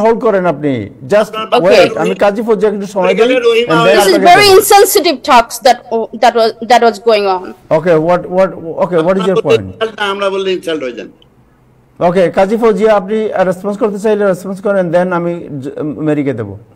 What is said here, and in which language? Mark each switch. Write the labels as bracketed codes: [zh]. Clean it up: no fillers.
[bn] Hold করেন আপনি, [en] just wait, [bn] আমি কাজী ফৌজিয়া একটু সময় দিই। [en] This is very insensitive talks that was going on. Okay, what is your point? [bn] আমরা বললে ইনসাল্ট হয়ে যান। ওকে, কাজী ফৌজিয়া আপনি রেসপন্স করতে চাইলে রেসপন্স করেন, দেন আমি মেরিকে দেব।